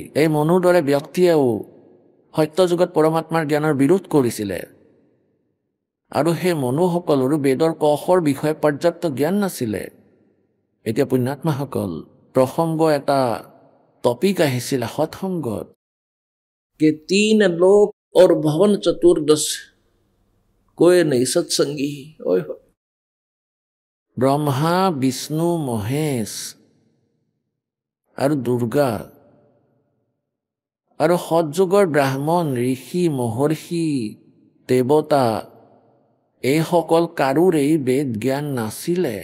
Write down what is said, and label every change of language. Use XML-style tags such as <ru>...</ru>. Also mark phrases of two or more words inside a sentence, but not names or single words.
<as>এই মনুৰ দৰে ব্যক্তিয়েও সত্য যুগত পৰমাত্মাৰ জ্ঞানৰ বিৰোধ কৰিছিলে, আৰু সেই মনুসকলৰো বেদৰ কষৰ বিষয়ে পৰ্যাপ্ত জ্ঞান নাছিলে। এতিয়া পুণ্যাত্মাসকল, প্ৰসংগ এটা টপিক আহিছিলে সৎসংগত,</as> <hi>कि 3 लोक और भवन चतुर्दश कोई नहीं सत्संगी। ओए होए।</hi> <as>ব্ৰহ্মা, বিষ্ণু, মহেশ আৰু দুৰ্গা, আৰু সৎযুগৰ ব্ৰাহ্মণ, ঋষি, মহৰ্ষি, দেৱতা, এইসকল কাৰোৰেই বেদ জ্ঞান নাছিলে।</as>